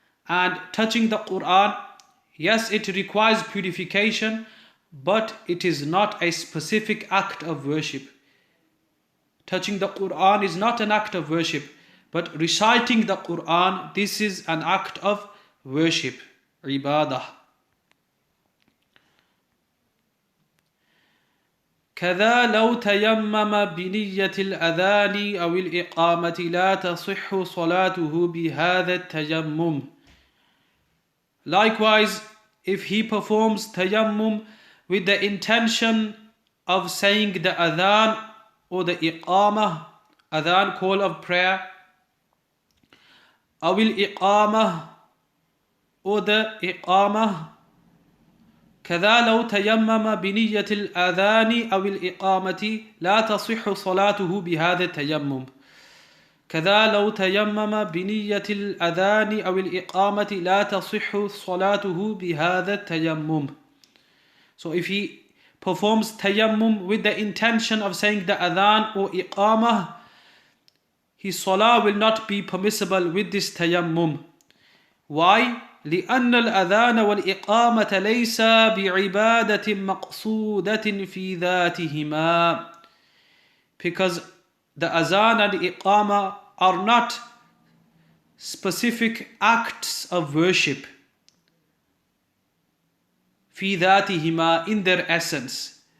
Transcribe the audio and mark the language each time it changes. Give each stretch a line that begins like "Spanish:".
English: And touching the Quran, yes, it requires purification, but it is not a specific act of worship. Touching the Quran is not an act of worship, but reciting the Quran, this is an act of worship, ibadah.
Arabic: كذا لو تيمم بنية الأذان أو الإقامة لا تصح صلاته بهذا التيمم.
English: Likewise, if he performs tayammum with the intention of saying the adhan or the iqamah, adhan, call of prayer,
Arabic: أو الإقامة
English: or the iqamah,
Arabic: كذا لو تيمم بنية الأذان أو الإقامة لا تصح صلاته بهذا التيمم. كذا لو تيمم بنية الأذان أو الإقامة لا تصح صلاته بهذا التيمم.
English: So if he performs tayammum with the intention of saying the adhan or iqamah, his salah will not be permissible with this tayammum. Why?
Arabic: لأن الأذان والإقامة ليس بعبادة مقصودة في ذاتهما,
English: because the azan and the iqama are not specific acts of worship
Arabic: في ذاتهما,
English: in their essence.